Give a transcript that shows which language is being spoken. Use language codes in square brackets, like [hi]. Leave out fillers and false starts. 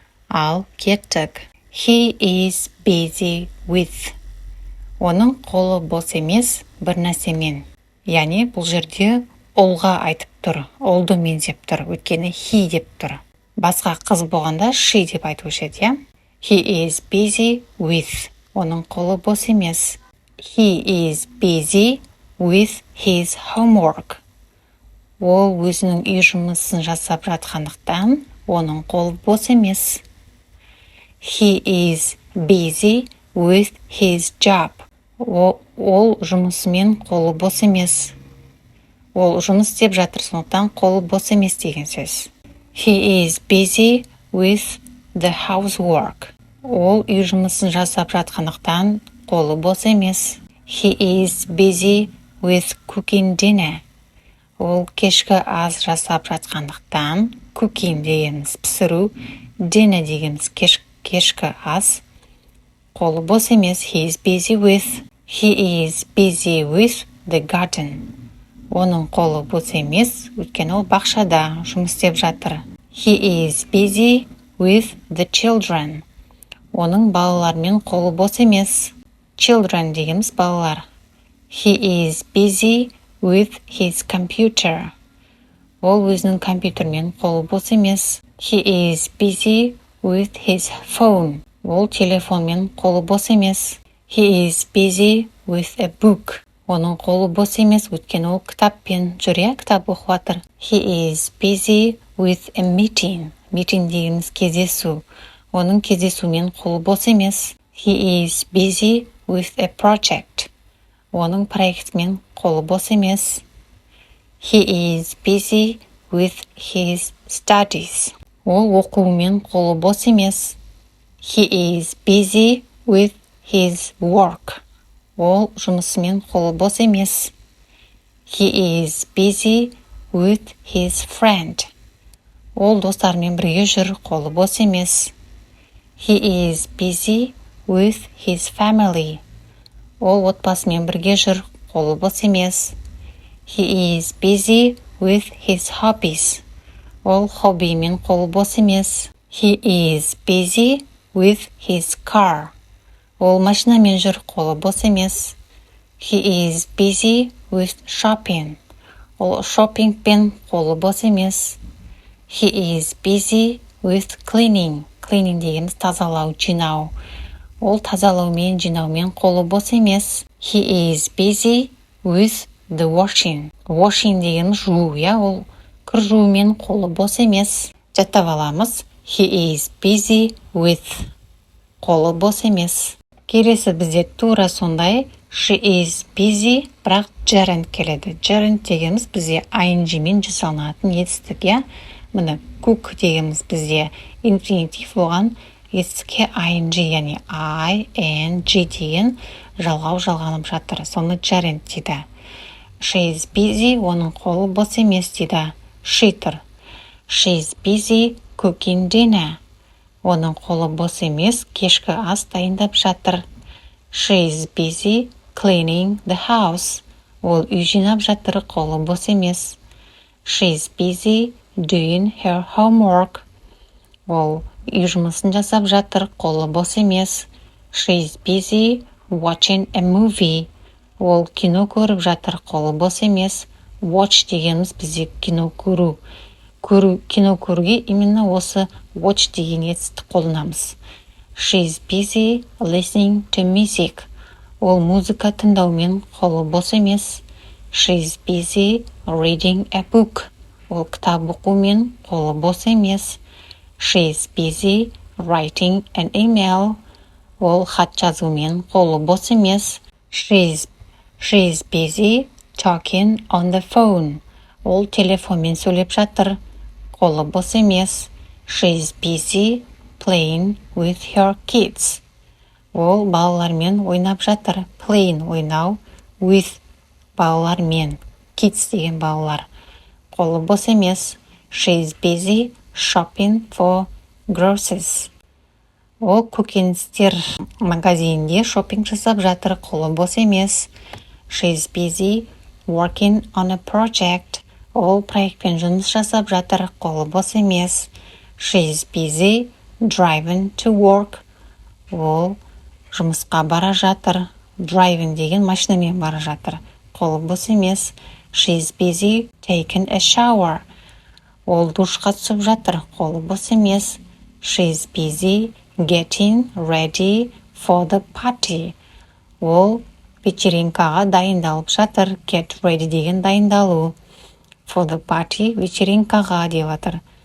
[kk] Ал кеттік. [en] He is busy with. [kk] Оның қолы бос емес бір нәрсемен. Яғни бұл жерде ұлға айтып тұр, ұлды меңзеп тұр, өйткені he деп тұр. Басқа қыз болғанда she деп айтушы еді, иә? [en] He is busy with. [kk] Оның қолы бос емес. [en] He is busy with his homework. [kk] Ол өзінің үй жұмысын жасап жатқандықтан, оның қолы бос емес. [en] He is busy with his job. [kk] Ол жұмысымен қолы бос емес. Ол жұмыс істеп жатыр, сондықтан қолы бос емес деген сөз. [en] He is busy with the housework. [kk] Ол үй жұмысын жасап жатқандықтан, қолы бос емес. [en] He is busy with cooking dinner. [kk] Ол кешкі ас жасап жатқандықтан, cooking дегеніміз пісіру, dinner дегеніміз кешкі ас, қолы бос емес. [en] He is busy with the garden. [kk] Оның қолы бос емес, өйткені ол бақшада жұмыс істеп жатыр. [en] He is busy with the children. [kk] Оның балалармен қолы бос емес. Children дегеніміз балалар. [en] He is busy with his computer. [kk] Ол өзінің компьютермен қолы бос емес. [en] He is busy with his phone. [kk] Ол телефонмен қолы бос емес. [en] He is busy with a book. [kk] Оның қолы бос емес, өйткені ол кітаппен жүр, кітап оқып жатыр. [en] He is busy with a meeting. [kk] Meeting дегеніміз кездесу. Оның кездесумен қолы бос емес. [en] He is busy with a project. [kk] Оның проектімен қолы бос емес. [en] He is busy with his studies. [kk] Ол оқуымен қолы бос емес. [en] He is busy with his work. [kk] Ол жұмысымен қолы бос емес. [en] He is busy with his friend. [kk] Ол достарымен бірге жүр, қолы бос емес. [en] He is busy with his family. [kk] Ол отбасымен бірге жүр, қолы бос емес. [en] He is busy with his hobbies. [kk] Ол хоббимен қолы бос емес. [en] He is busy with his car. [kk] Ол машинамен жүр, қолы бос емес. [en] He is busy with shopping. [kk] Ол шоппингпен қолы бос емес. [en] He is busy with cleaning. [kk] Cleaning дегеніміз тазалау, жинау. Ол тазалаумен, жинаумен қолы бос емес. [en] He is busy with the washing. [kk] Washing дегеніміз жуу, ол кір жуумен қолы бос емес. Жаттап аламыз. [en] He is busy with. [kk] Қолы бос емес. Келесі бізде тура сондай. [en] She is busy, [kk] бірақ [en] gerund келеді. [kk] Gerund дегеніміз бізде ing-мен жасалынатын етістік, Міне, cook дегеніміз бізде инфинитив болған етістікке ing, яғни ing деген жалғанып жатыр. Соны gerund дейді. [en] She is busy, [kk] оның қолы бос емес дейді. She тұр. [en] She is busy cooking dinner. [kk] Оның қолы бос емес, кешкі ас дайындап жатыр. [en] She is busy cleaning the house. [kk] Ол үй жинап жатыр, қолы бос емес. [en] She is busy doing her homework. [kk] Ол үй жұмысын жасап жатыр, қолы бос емес. [en] She is busy watching a movie. [kk] Ол кино көріп жатыр, қолы бос емес. Watch дегеніміз бізде кино көру. Кино көруге именно осы watch деген етістікті қолданамыз. [en] She is busy listening to music. [kk] Ол музыка тыңдаумен қолы бос емес. [en] She is busy reading a book. [kk] Ол кітап оқумен қолы бос емес. [en] She is busy writing an email. [kk] Ол хат жазумен қолы бос емес. [en] She is busy talking on the phone. [kk] Ол телефонмен сөйлеп жатыр, қолы бос емес. [en] She is busy playing with her kids. [kk] Ол балалармен ойнап жатыр. Playing ойнау, with балалармен. Kids деген балалар. Қолы бос емес. [en] She is busy shopping for groceries. [kk] Ол көкөністер магазинінде шопинг жасап жатыр, қолы бос емес. [en] She's busy working on a project. [kk] Ол проектпен жұмыс жасап жатыр, қолы бос емес. [en] She's busy driving to work. [kk] Ол жұмысқа бара жатыр. Driving деген машинамен бара жатыр, қолы бос емес. [en] She's busy taking a shower. [kk] Ол душқа түсіп жатыр, қолы бос емес. [en] She's busy getting ready for the party. [kk] Ол вечеринкаға дайындалып жатыр. [en] Get ready [kk] деген дайындалу. [en] For the party [kk] вечеринкаға деп жатыр.